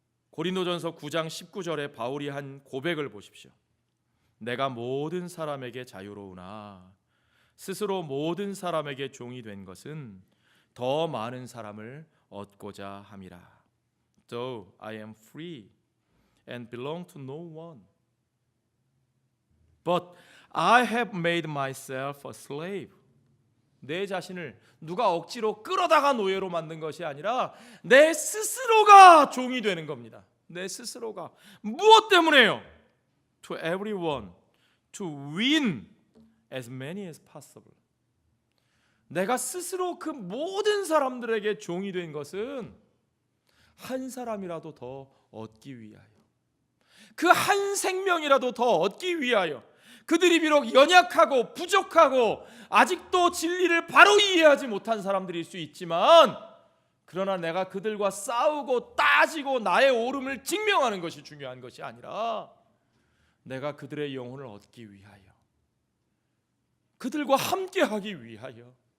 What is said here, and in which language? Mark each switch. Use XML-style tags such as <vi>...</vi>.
<ko>고린도전서 9장 19절에 바울이 한 고백을 보십시오. 내가 모든 사람에게 자유로우나 스스로 모든 사람에게 종이 된 것은 더 많은 사람을 얻고자 함이라.</ko> <en>Though I am free and belong to no one, but I have made myself a slave.</en> <ko>내 자신을 누가 억지로 끌어다가 노예로 만든 것이 아니라 내 스스로가 종이 되는 겁니다. 내 스스로가. 무엇 때문에요?</ko> <en>To everyone, to win as many as possible.</en> <ko>내가 스스로 그 모든 사람들에게 종이 된 것은 한 사람이라도 더 얻기 위하여, 그 한 생명이라도 더 얻기 위하여. 그들이 비록 연약하고 부족하고 아직도 진리를 바로 이해하지 못한 사람들일 수 있지만, 그러나 내가 그들과 싸우고 따지고 나의 옳음을 증명하는 것이 중요한 것이 아니라 내가 그들의 영혼을 얻기 위하여, 그들과 함께하기 위하여</ko>